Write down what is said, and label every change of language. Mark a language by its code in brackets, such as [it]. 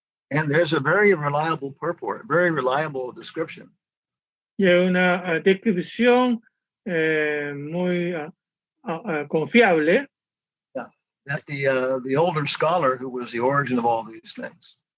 [en] And there's a very reliable purport, very reliable description. [es] Y hay una descripción muy confiable. [en] That the older scholar who was the origin of all these things.